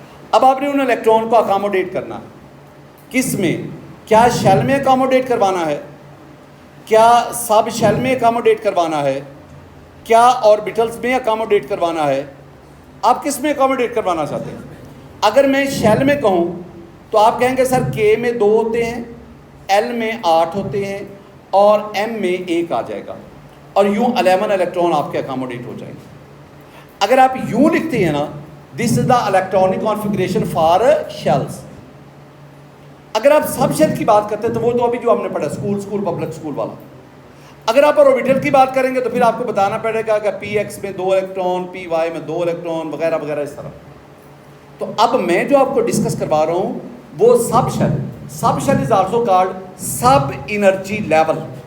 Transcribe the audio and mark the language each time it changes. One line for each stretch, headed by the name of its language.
Urdu: اب آپ نے ان الیکٹران کو اکاموڈیٹ کرنا. کس میں؟ کیا شیل میں اکاموڈیٹ کروانا ہے, کیا سب شیل میں اکاموڈیٹ کروانا ہے, کیا آربیٹلز میں اکاموڈیٹ کروانا ہے, آپ کس میں اکاموڈیٹ کروانا چاہتے ہیں؟ اگر میں شیل میں کہوں تو آپ کہیں گے سر کے میں 2 ہوتے ہیں, ایل میں 8 ہوتے ہیں اور ایم میں 1 آ جائے گا, اور یوں 11 الیکٹران آپ کے اکاموڈیٹ ہو جائیں گے. اگر آپ یوں لکھتے ہیں نا
English: This is the electronic configuration for shells.
Urdu: اگر آپ سب شیل کی بات کرتے ہیں تو وہ تو ابھی جو ہم نے پڑھا اسکول پبلک اسکول والا. اگر آپ آربیٹل کی بات کریں گے تو پھر آپ کو بتانا پڑے گا کہ پی ایکس میں 2 الیکٹران, پی وائی میں 2 الیکٹران, وغیرہ وغیرہ اس طرح. تو اب میں جو آپ کو ڈسکس کروا رہا ہوں وہ سب shell.
English: Sub shell is also called sub energy level.